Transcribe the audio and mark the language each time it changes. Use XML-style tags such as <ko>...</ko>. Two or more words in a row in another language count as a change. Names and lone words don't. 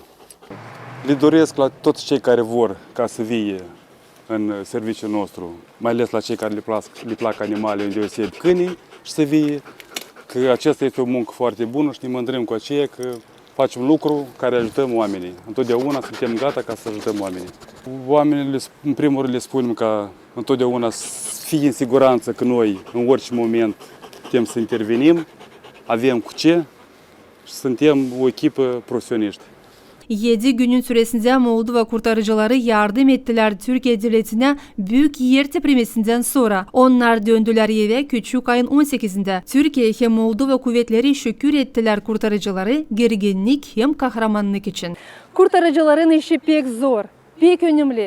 <ro>Le doresc la toți cei care vor ca să vie în serviciul nostru, mai ales la cei care le plac animale, îndeosebi câinii, și să vie, că aceasta este o muncă foarte bună și ne mândrim cu aceea că facem lucru care ajutăm oamenii. Întotdeauna suntem gata ca să ajutăm oamenii. Oamenii, în primul rând, le spunem ca întotdeauna să fie în siguranță că noi, în orice moment, putem să intervenim, avem cu ce și suntem o echipă profesioniști.</ro> <gag>7 günün süresinde Moldova kurtarıcıları yardım ettiler Türkiye devletine büyük yer teprimesinden sonra. Onlar döndüler eve küçük ayın 18'inde. Türkiye hem Moldova kuvvetleri şükür ettiler kurtarıcıları gerginlik hem kahramanlık için. Kurtarıcıların işi pek zor, pek önemli.</gag>